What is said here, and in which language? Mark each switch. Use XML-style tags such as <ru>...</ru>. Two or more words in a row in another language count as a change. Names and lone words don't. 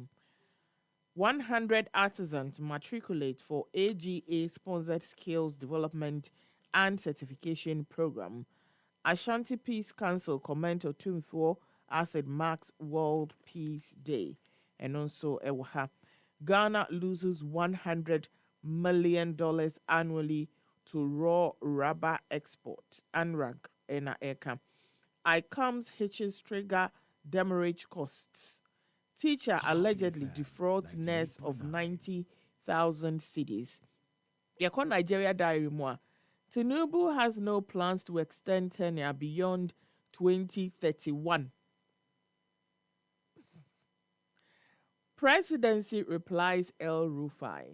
<en>100 artisans matriculate for AGA-sponsored skills development and certification program. Ashanti Peace Council comment on 24 as it marks World Peace Day. And also, Ghana loses $100 million annually to raw rubber export. ANRAG, ENA-ECA. ICOM's hitches trigger demurrage costs. Teacher allegedly defrauds nurse of 90,000 cedis. Yako Nigeria diary more. Tinubu has no plans to extend tenure beyond 2031. Presidency replies El Rufai.</en>